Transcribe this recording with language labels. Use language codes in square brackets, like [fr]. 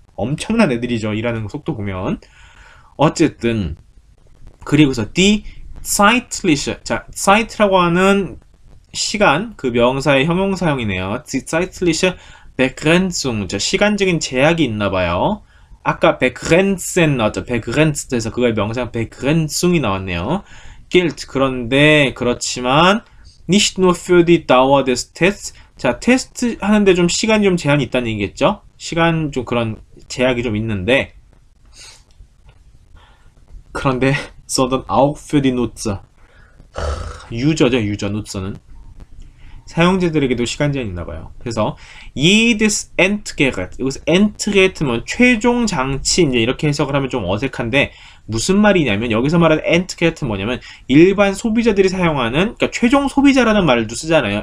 [ko] 엄청난 애들이죠. 일하는 속도 보면. 어쨌든 그리고서 [de] die zeitliche, [ko] 자, zeit라고 하는 시간, 그 명사의 형용사형이네요. [de] die zeitliche Begrenzung, [ko] 자, 시간적인 제약이 있나봐요. 아까 begrenzen 나왔죠. begrenzed에서 그거의 명사 begrenzung이 나왔네요. [de] gilt, [ko] 그런데 그렇지만 [de] nicht nur für die Dauer des Tests. [ko] 자, 테스트 하는데 좀 시간이 좀 제한이 있다는 얘기겠죠? 시간 좀 그런 제약이 좀 있는데 그런데 [de] sondern auch für die Nutzer. [ko] 유저죠, 유저, 누tzer는. 사용자들에게도 시간 제한이 있나 봐요. 그래서 [de] jedes Endgerät, [ko] 여기서 Endgerät면 최종 장치 이제 이렇게 해석을 하면 좀 어색한데 무슨 말이냐면 여기서 말하는 Endgerät는 뭐냐면 일반 소비자들이 사용하는 그러니까 최종 소비자라는 말도 쓰잖아요.